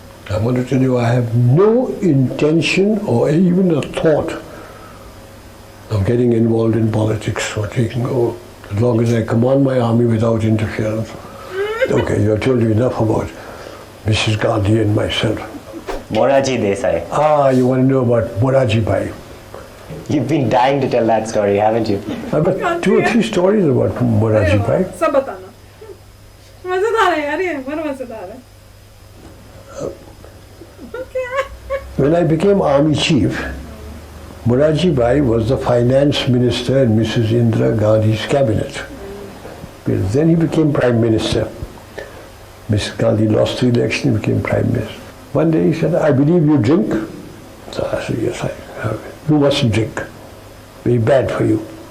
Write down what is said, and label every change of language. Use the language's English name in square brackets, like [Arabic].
[English] I want to tell you, I have no intention or even a thought of getting involved in politics or taking over, as long as I command my army without interference. Okay, I've told you enough about Mrs. Gandhi and myself. Moraji Desai. Ah, you want to know about Moraji Bhai? You've been dying to tell that story, haven't you? I've got 2 or 3 stories about Moraji Bhai. [Hindi] सब बताना। मजेदार है यार ये, बड़ा मजेदार है। [English] When I became army chief, Moraji Bhai was the finance minister in Mrs. Indira Gandhi's cabinet. Then he became prime minister. Mrs. Gandhi lost the election, he became prime minister. One day he said, I believe you drink. So I said, yes, I have. You mustn't drink. very bad for you.